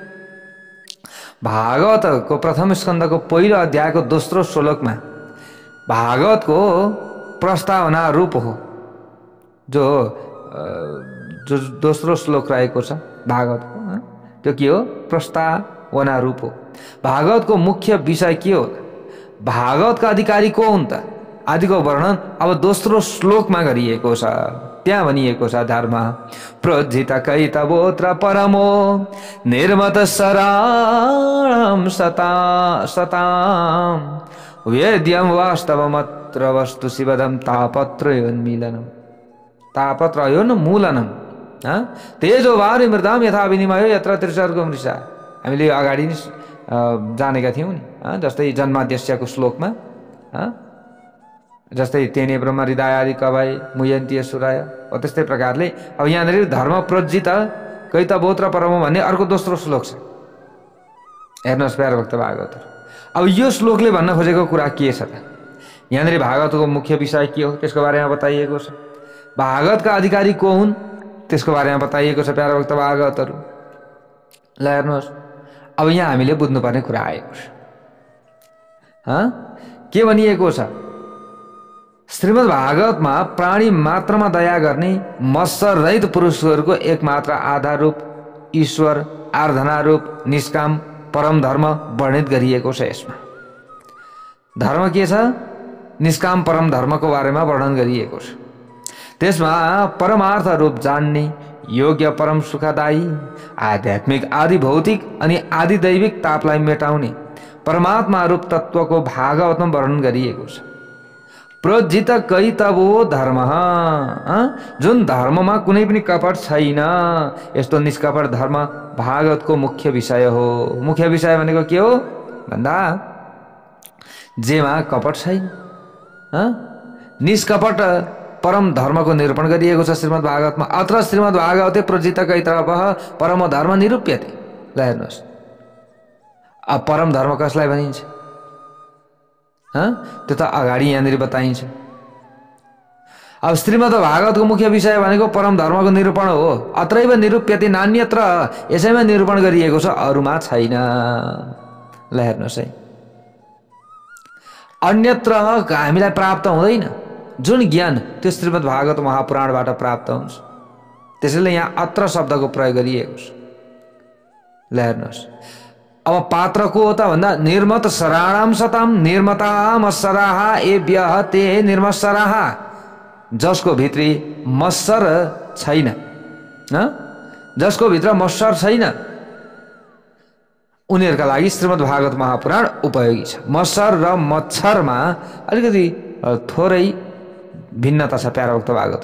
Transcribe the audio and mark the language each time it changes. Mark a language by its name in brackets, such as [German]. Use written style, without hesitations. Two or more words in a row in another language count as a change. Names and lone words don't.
[Nepali] भागवतको प्रथम स्कन्धको पहिलो अध्यायको दोस्रो श्लोकमा भागवतको प्रस्तावना रूप हो जो दोस्रो श्लोक रहेको छ भागवतको, त्यो के हो? प्रस्तावना रूप हो। भागवतको मुख्य विषय के हो? भागवतका अधिकारी को हुन् त? आदिको वर्णन अब दोस्रो श्लोकमा गरिएको छ। त्यहाँ भनिएको छ, [Sanskrit] धर्म प्रोज्झित कैतवोत्र परमो निर्मत शरणं सतां वेद्यं वास्तवमत् तापत्र वस्तु शिवदम तापत्रयोन्मीलनम तापत्रयोन्मूलनम तेजो वारि मृदाम यथा विनिमयो यत्र त्रिसर्गो मृषा। [Nepali] हामीले अगाडि नै जानेका थियौँ नि, जस्तै जन्माद्यस्यको श्लोकमा जस्तै [Sanskrit] तेने ब्रह्म हृदयादि कवय मुयन्ती सुराय। [Nepali] त्यस्तै प्रकारले अब यहाँनिर [Sanskrit] धर्म प्रोज्जित कैतवोत्र परम [Nepali] भन्ने अर्को दोस्रो श्लोक छ। हेर्नुहोस् प्यारो भक्त भागवत, अब यो श्लोकले भन्न खोजेको कुरा के छ त? यहाँनिर भागवतको मुख्य विषय के हो त्यसको बारेमा बताइएको छ। भागवतका अधिकारी को हुन् त्यसको बारेमा बताइएको छ प्यारो भक्त भागवतहरू। ल हेर्नुहोस्, अब यहाँ हामीले बुझ्नुपर्ने कुरा आएको छ। के भनिएको छ? श्रीमद् भागवतमा प्राणी मात्रमा दया गर्ने मत्सर रहित पुरुषहरूको एकमात्र आधार रूप ईश्वर आराधना रूप निष्काम परम धर्म वर्णित गरिएको छ। यसमा धर्म के छ? निष्काम परम धर्मको बारेमा वर्णन गरिएको छ। त्यसमा परमार्थ रूप जान्ने योग्य परम सुखदायी आध्यात्मिक आदि भौतिक अनि आदि दैविक तापलाई मेटाउने परमात्मा रूप तत्वको भागवतमा वर्णन गरिएको छ। [Sanskrit] प्रोज्जित कैतवो धर्म, [Nepali] जुन धर्ममा कुनै पनि कपट छैन, यस्तो निष्कपट धर्म भागवतको मुख्य विषय हो। मुख्य विषय भनेको के हो भन्दा जेमा कपट छैन, निष्कपट परम धर्मको निरूपण गरिएको छ श्रीमद् भागवतमा। [Sanskrit] अत्र श्रीमद् भागवते प्रोज्जित कैतवः परम धर्म निरूप्यते। [Nepali] ल हेर्नुहोस्, अब परम धर्म कसलाई भनिन्छ? त्यो त अगाडि यहाँनिर बताइन्छ। अब श्रीमद् भागवतको मुख्य विषय भनेको परम धर्मको निरूपण हो। [Sanskrit] अत्रैव निरूप्यते नान्यत्र, [Nepali] यसैमा निरूपण गरिएको छ, अरूमा छैन। ल हेर्नुहोस् है, अन्यत्र हामीलाई प्राप्त हुँदैन। जुन ज्ञान त्यो श्रीमद् भागवत महापुराणबाट प्राप्त हुन्छ। त्यसैले यहाँ अत्र शब्दको प्रयोग गरिएको छ। ल हेर्नुहोस्, अब पात्र को हो त भन्दा [Sanskrit] निर्मत शराणाम सताम निर्मता मत्सराहा एभ्यः ते निर्मत्सराहा, [Nepali] जसको भित्री मत्सर छैन, जसको भित्र मत्सर छैन, उनीहरूका लागि श्रीमद् भागवत महापुराण उपयोगी छ। मत्सर र मच्छरमा अलिकति थोरै भिन्नता छ प्यारो भक्त भागवत।